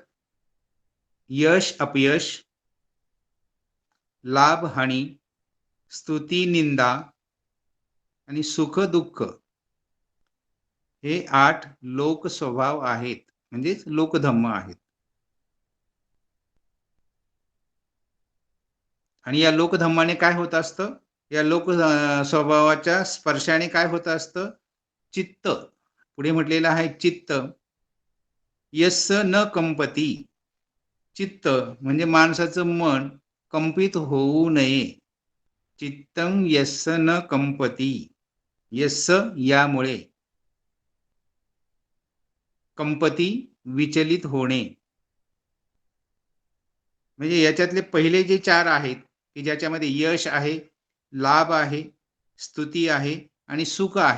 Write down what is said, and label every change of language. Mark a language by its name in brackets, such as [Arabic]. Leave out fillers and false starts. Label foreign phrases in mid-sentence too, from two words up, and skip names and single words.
[Marathi] यश अपयश, लाभ हानी, स्तुती निंदा आणि सुख दुःख हे 8 लोकस्वभाव आहेत. म्हणजेच लोकधम्म आहेत. आणि या लोकधम्माने काय होत असतं? या लोक स्वभावाच्या स्पर्शाने काय होत असतं? चित्त. पुढे म्हटलेलं आहे [Sanskrit] चित्त यस्य न कंपती. [Marathi] चित्त म्हणजे माणसाचं मन कंपित होऊ नये. [Sanskrit] चित्तं यस्य न कंपती. [Marathi] यस्य यामुळे, कंपती विचलित होणे. म्हणजे याच्यातले पहिले जे 4 आहेत की ज्याच्यामध्ये यश आहे, लाभ आहे, स्तुती आहे आणि सुख आहे.